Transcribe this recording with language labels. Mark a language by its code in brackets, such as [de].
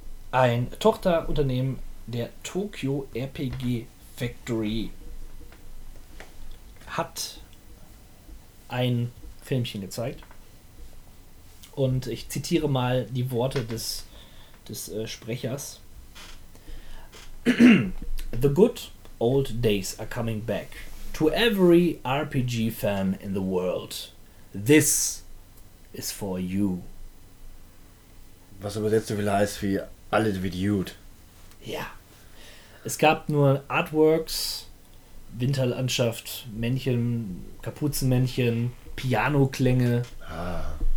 [de] Ein Tochterunternehmen der Tokyo RPG Factory hat ein Filmchen gezeigt. Und ich zitiere mal die Worte des Sprechers. [en] The good old days are coming back to every RPG fan in the world. This is for you. [de] Was übersetzt so viel heißt wie alle wie die Jude. Ja. Es gab nur Artworks, Winterlandschaft, Männchen, Kapuzenmännchen, Pianoklänge. Ah.